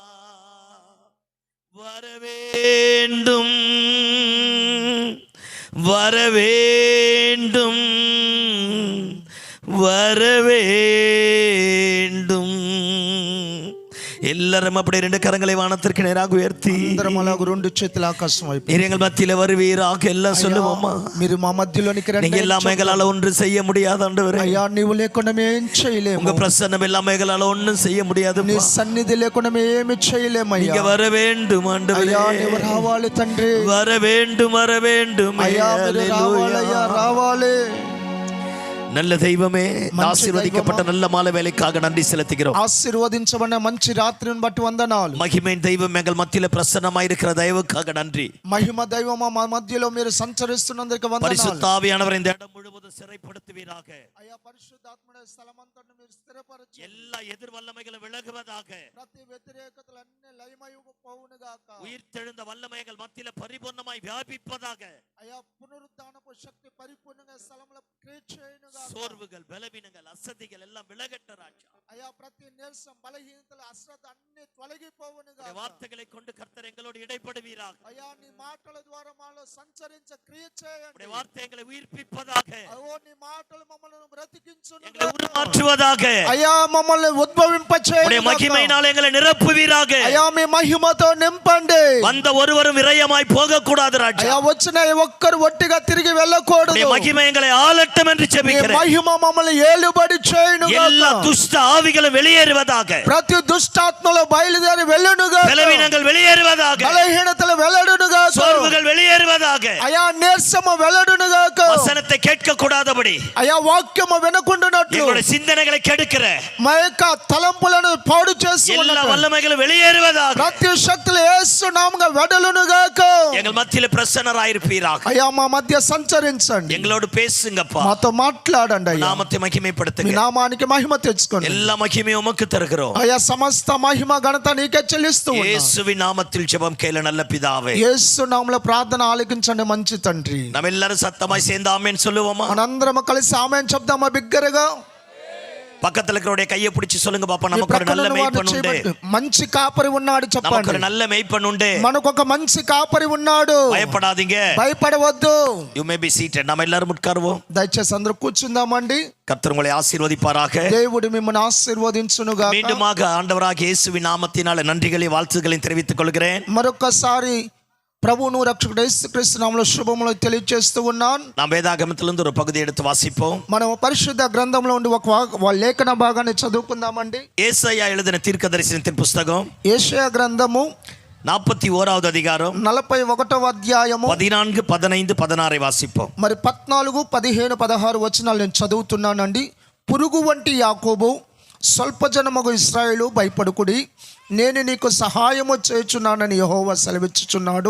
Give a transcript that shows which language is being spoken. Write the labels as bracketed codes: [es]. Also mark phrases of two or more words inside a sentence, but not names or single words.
[ta] வரவேண்டும் வரவேண்டும் வரவேண்டும். எல்லாரும் அப்படியே ரெண்டு கரங்களை வானத்திற்கு நேராக உயர்த்தி, [te] అందరం అలాగ రెండు చేతుల ఆకాశం వైపు, [ta] நீர் எங்கள் மத்தியில வருவீராக எல்லாம் சொல்லுவோமா? [te] మీరు మా మధ్యలోనికి రండి. [ta] நீங்க எல்லாமே எங்களால ஒன்றும் செய்ய முடியாது ஆண்டவரே. [te] అయ్యా నీవు లేకుండా మేము ఏం చేయలేము. [ta] உங்க பிரசன்னம் எல்லாமே எங்களால ஒன்றும் செய்ய முடியாது. [te] నీ సన్నిధి లేకుండా మేము ఏమి చేయలేము అయ్యా. [ta] நீங்க வர வேண்டும் ஆண்டவரே. [te] అయ్యా నీవు రావాలి తండ్రి. [ta] வர வேண்டும் வர வேண்டும். [te] అయ్యా మీరు రావాలి అయ్యా రావాలి. [ta] நல்ல தெய்வமே, [te] మంచి [ta] ஆசீர்வதிக்கப்பட்ட [te] దైవమా, [ta] நல்ல மாலை வேலைக்காக நன்றி செலுத்துகிறோம். [te] ఆశీర్వదించబడిన మంచి రాత్రిని బట్టి వందనాలు. [ta] மகிமையின் தெய்வம் எங்கள் மத்தியில பிரசன்னமாயிருக்கிற தயவுக்காக நன்றி. [te] మహిమ దైవమా, మా మధ్యలో మీరు సంచరిస్తున్నందుకు వందనాలు. [ta] பரிசுத்த ஆவியானவர் இந்த இடம் முழுவதும் சிறைப்படுத்துவீராக. [te] అయ్యా పరిశుద్ధాత్ముడే స్థలమంతటిని మీరు స్థిరపరచు. [ta] எல்லா எதிர் வல்லமைகள் விலகுவதாக. [te] ప్రతి వ్యతిరేకతలన్నీ లయమైపోవునుగాక. [ta] உயிர்த்தெழுந்த வல்லமைகள் மத்தியில பரிபூர்ணமாய் வியாபிப்பதாக. [te] అయ్యా పునరుద్ధానపు శక్తి పరిపూర్ణంగా స్థలంలో క్రియేట్ చేయునుగాక. [ta] சோர்வுகள், பலவீனங்கள், அசதிகள் எல்லாம் விலகட்ட ராஜா. [te] అయ్యా ప్రతి నీరసం, బలహీనతలు, అశ్రద్ధ అన్ని తొలగిపోవునుగాక. [ta] வார்த்தைகளை கொண்டு கர்த்தர் எங்களோடு இடைப்படுவீராக. [te] అయ్యా నీ మాటల ద్వారా మాలో సంచరించ క్రియ చేయండి. [ta] வார்த்தைகளை உயிர்ப்பிப்பதாக. [te] అయ్యో నీ మాటలు మమ్మల్ని బ్రతికించును. [ta] எங்களை உருமாற்றுவதாக. [te] అయ్యా మమ్మల్ని ఉద్భవింప చేయండి. [ta] மகிமையினால் எங்களை நிரப்புவீராக. [te] అయ్యా మీ మహిమతో నింపండి. [ta] வந்த ஒருவரும் விரயமாய் போக கூடாது ராஜா. [te] అయ్యా వచ్చిన ఒక్కరు ఒట్టిగా తిరిగి వెళ్ళకూడదు. [ta] மகிமை எங்களை ஆளட்டும் என்று ஜெபிக்கிறேன். [te] మహిమ మమ్మల్ని ఏలుబడి చేయునుగాక. [ta] எல்லா துஷ்ட ஆவிகளும் வெளியேறுவதாக. [te] ప్రతి దుష్టాత్మలు బయలుదేరి వెళ్ళునుగాక. [ta] பலவீனங்கள் வெளியேறுவதாக. [te] బలహీనతలు వెళ్ళడునుగాక. [ta] சோர்வுகள் வெளியேறுவதாக. [te] అయ్యా నీరసము వెళ్ళడునుగాక. [ta] வசனத்தை கேட்க கூடாதபடி. [te] అయ్యా వాక్యము వినకుండునట్లు [ta] எங்களுடைய சிந்தனைகளை கெடுக்கிற [te] మా యొక్క తలంపులను పాడు చేస్తూ [ta] எல்லா வல்லமைகளும் வெளியேறுவதாக. [te] ప్రతి శక్తులు యేసు నామముగా వెడలునుగాక. [ta] எங்கள் மத்தியில பிரசன்னராயிருப்பீராக. [te] అయ్యా మా మధ్య సంచరించండి. [ta] எங்களோடு பேசுங்கப்பா. [te] మాతో మాట్లాడండి. అయ్యా [ta] நாமத்தை [te] మీ [ta] மகிமைப்படுத்துங்க. [te] నామానికి మహిమ తెచ్చుకోండి. [ta] எல்லா மகிமையும் உமக்கு தருகிறோம். [te] అయ్యా సమస్త మహిమ ఘనత నీకే చెల్లిస్తూ ఉన్నాం. [ta] இயேசுவின் நாமத்தில் ஜெபம் கேளு நல்ல பிதாவே. [te] యేసు నామములో ప్రార్థన ఆలకించండి మంచి తండ్రి. [ta] நம்ம எல்லாரும் சத்தமாய் சேர்ந்து ஆமென் சொல்லுவோமா? [te] మనందరం కలిసి ఆమేన్ చెప్దామా బిగ్గరగా? [ta] பக்கத்துல இருக்கிறவருடைய கையை பிடிச்சு சொல்லுங்க பாப்பா. [te] మీ [ta] நமக்கு ஒரு [te] ప్రక్కన [ta] நல்ல [te] ఉన్న వారిని [ta] மேய்ப்பன் உண்டு. [te] చేయబట్టి, మంచి కాపరి ఉన్నాడు [ta] நமக்கு [te] చెప్పండి. [ta] ஒரு நல்ல மேய்ப்பன் உண்டு. [te] మనకు ఒక మంచి కాపరి ఉన్నాడు. [ta] பயப்படாதீங்க. [te] భయపడవద్దు. [en] You may be seated. [ta] நம்ம எல்லாரும் உட்காருவோம். [te] దయచేసి అందరూ కూర్చుందామండి. [ta] கர்த்தர் உங்களை ஆசீர்வதிப்பாராக. [te] దేవుడు మిమ్మల్ని ఆశీర్వదించునుగాక. [ta] மீண்டுமாக ஆண்டவராகிய இயேசுவின் நாமத்தினால நன்றிகளை வாழ்த்துக்களையும் தெரிவித்துக் கொள்கிறேன். [te] మరొకసారి ప్రభువును రక్షకుడు యేసుక్రీస్తు నామములో శుభములు తెలియజేస్తూ ఉన్నాను. [ta] நாம் வேதாகமத்திலிருந்து ஒரு பகுதி எடுத்து வாசிப்போம். [te] మనం పరిశుద్ధ గ్రంథంలో ఉండి ఒక లేఖన భాగాన్ని చదువుకుందామండి. [ta] ஏசாயா எழுதின தீர்க்கதரிசனத்தின் புஸ்தகம் [te] యెషయా గ్రంథము [ta] 41வது அதிகாரம் [te] 41వ అధ్యాయము [ta] 14, 15, 16 వాసిப்போம். [te] మరి 14, 15, 16 వచనాలు నేను చదువుతున్నానండి. పురుగు వంటి యాకోబు, స్వల్పజనమగు ఇశ్రాయేలు భయపడుకుడి, నేను నీకు సహాయము చేయుచున్నానని యెహోవా సెలవిచ్చుచున్నాడు.